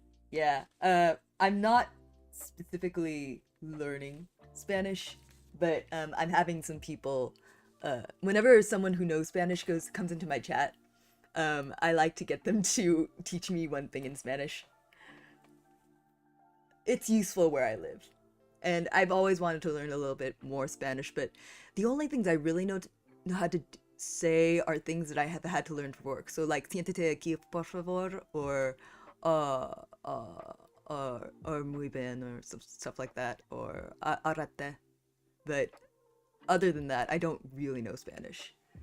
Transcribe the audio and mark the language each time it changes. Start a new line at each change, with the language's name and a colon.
English: Yeah, I'm not specifically learning Spanish, but I'm having some people, whenever someone who knows Spanish comes into my chat, I like to get them to teach me one thing in Spanish. It's useful where I live, and I've always wanted to learn a little bit more Spanish, but the only things I really know how to say are things that I have had to learn for work. So like
Spanish: siéntete aquí por favor,
English: or
Spanish: muy bien,
English: or stuff like that, or arate. But other than that, I don't really know Spanish.